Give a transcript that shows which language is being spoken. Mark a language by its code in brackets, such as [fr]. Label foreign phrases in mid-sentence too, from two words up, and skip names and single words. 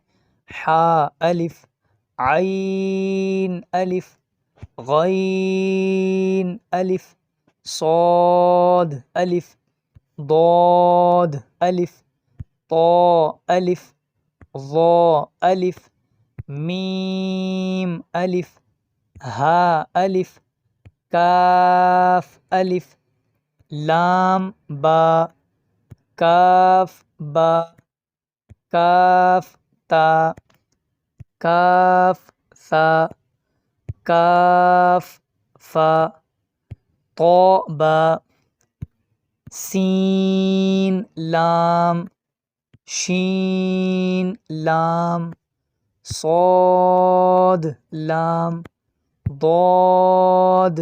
[ur] حا الف، عین الف، غین الف، صاد الف، ضاد الف، طا الف، ظا الف، میم الف، ہا الف، کاف الف، لام با، کاف با، کاف تا، کاف ثا، کاف فا، طا با، سین لام، شین لام، صاد لام، ضاد